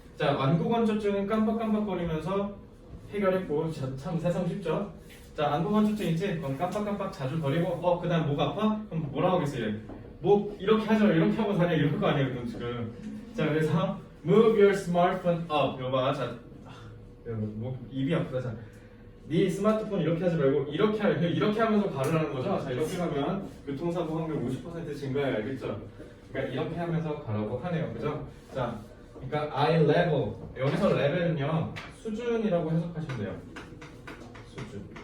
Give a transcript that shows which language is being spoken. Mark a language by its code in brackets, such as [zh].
[ko] 자, 안구건조증은 깜빡거리면서 해결했고, 참 세상 쉽죠. 자, 안구건조증 있지? 그럼 깜빡 자주 거리고, 그다음 목 아파? 그럼 뭐라고 하겠어요? 목 이렇게 하죠. 이렇게 하고 다녀 이럴 거 아니에요, 그럼 지금. 자, 그래서 [en] move your smartphone up. [ko] 이거 봐. 자, 목 입이 아프다. 자. 네 스마트폰 이렇게 하지 말고 이렇게 하면서 가르라는 거죠. 자, 이렇게 가면 교통사고 확률 50% 증가해, 알겠죠? 그러니까 이렇게 하면서 가라고 하네요, 그죠? 자, 그러니까 eye level, 여기서 레벨은요 수준이라고 해석하시면 돼요. 수준.